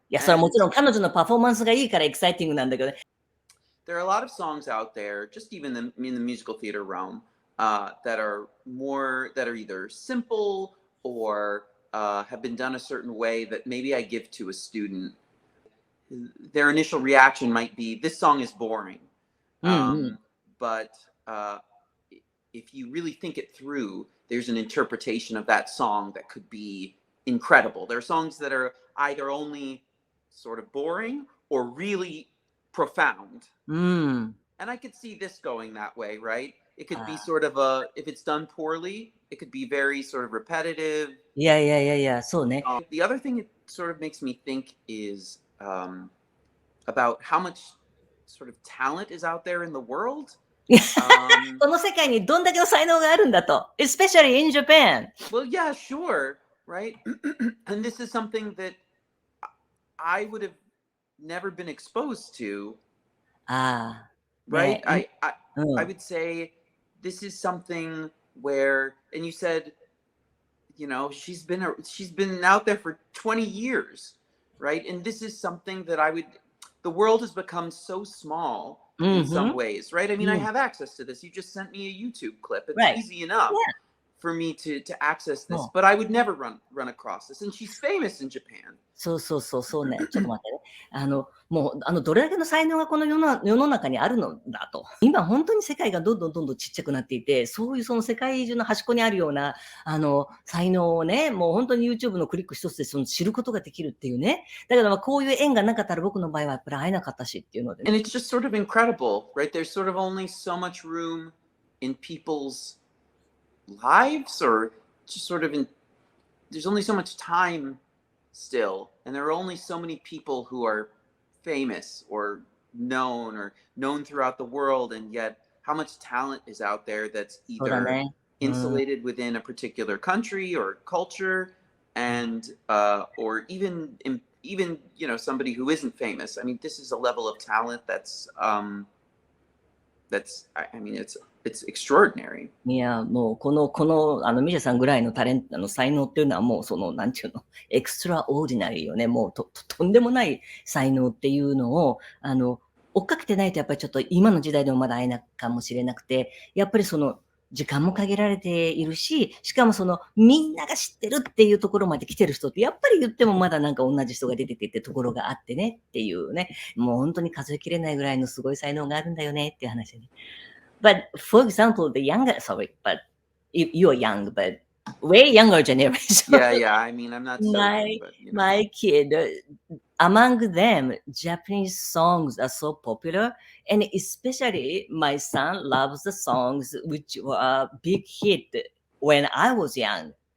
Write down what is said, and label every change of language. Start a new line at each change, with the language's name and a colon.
Japanese: いや、それはもちろん彼女のパフォーマンスがいいからエキサイティングなんだけどね。
English: There are a lot of songs out there, just even in the musical theater realm, that are either simple or have been done a certain way that maybe I give to a student. Their initial reaction might be, "This song is boring." But if you really think it through, there's an interpretation of that song that could be incredible. There are songs that are either only sort of boring or really profound. And I could see this going that way, right? It could be sort of if it's done poorly, it could be very sort of repetitive. Yeah.
Japanese: そうね。
English: The other thing it sort of makes me think is about how much sort of talent is out there in the world.
Japanese: この世界にどんだけの才能があるんだと。
English: Especially in Japan. Well, yeah, sure, right? And this is something that I would have never been exposed to. Right? Yeah. I would say this is something where, and you said, she's been out there for 20 years, right? And this is something that the world has become so small in some ways, right? I mean, I have access to this. You just sent me a YouTube clip. It's easy enough for me to access this, but I would never run across this. And she's famous in Japan.
Japanese: そうね。ちょっと待ってね。もう、どれだけの才能がこの世の中にあるのだと。今、本当に世界がどんどんちっちゃくなっていて、そういうその世界中の端っこにあるような、才能をね、もう本当に YouTube のクリック一つで知ることができるっていうね。だけど、こういう縁がなかったら僕の場合はやっぱり会えなかったしっていうので、ね。
English: And it's just sort of incredible, right? There's sort of only so much room in people's lives, or just sort of there's only so much time still, and there are only so many people who are famous or known throughout the world, and yet how much talent is out there that's either insulated within a particular country or culture, and or even somebody who isn't famous. I mean, this is a level of talent that's I mean, it's it's extraordinary.
Japanese: いや、もう、ミシャさんぐらいのタレント、才能っていうのはもう、なんていうの、エクストラオーディナリーよね。もうとんでもない才能っていうのを、追っかけてないとやっぱりちょっと今の時代でもまだ会えないかもしれなくて、やっぱり時間も限られているし、しかもみんなが知ってるっていうところまで来てる人って、やっぱり言ってもまだなんか同じ人が出てきてってところがあってねっていうね、もう本当に数えきれないぐらいのすごい才能があるんだよねっていう話でね。
English: But for example, you're young, but way younger generation. Yeah. I mean, I'm not so young, but My kid, among them, Japanese songs are so popular, and especially my son loves the songs which were a big hit when I was young.